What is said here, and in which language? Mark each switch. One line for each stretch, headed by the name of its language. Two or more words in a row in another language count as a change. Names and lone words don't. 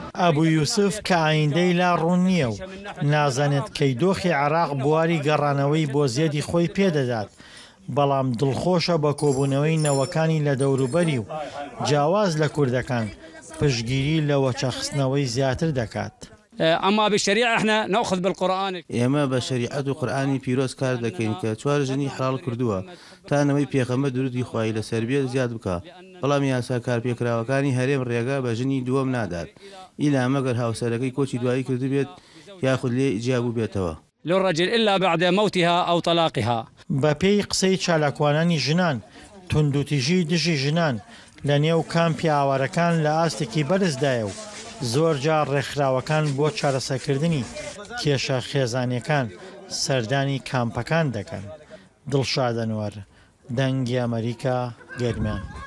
Central Kurdish: ئەبوو یوسف کە ئایندەی لا ڕوون نییە و نازانێت کەی دۆخی عێراق بواری گەڕانەوەی بۆ زێدی خۆی پێدەدات، بەڵام دڵخۆشە بە کۆبوونەوەی نەوەکانی لە دەوروبەری و جیاواز لە کوردەکان پشگیری لە وەچەخستنەوەی زیاتر دەکات.
Arabic: أما بالشريعة احنا نأخذ بالقرآن.
Central Kurdish: ئێمە بە شریعەت و قورئانی پیرۆز کار دەکەین کە 4 ژنی حڵال کردووە تا نەوەی پێغەمبەر درودی خوای لەسەر بێت زیاد بکە، بەڵام یاسا کارپێکراوەکانی هەرێم ڕێگا بە ژنی دووەم نادات ئیلا مەگەر هاوسەرەکەی کۆچی دوایی کردو بێت یاخود لێ جیابوو بێتەوە.
Arabic: للرجل إلا بعد موتها أو طلاقها.
Central Kurdish: بە پێی قسەی چالاکوانانی ژنان توندوتیژی دژی ژنان لە نێو کامپی ئاوارەکان لە ئاستێکی بەرزدایە و زۆر جار ڕێکخراوەکان بۆ چارەسەرکردنی کێشە خێزانیەکان سەردانی کامپەکان دەکەن. دڵشادەنوەر، دەنگی ئەمریکا، گەرمیان.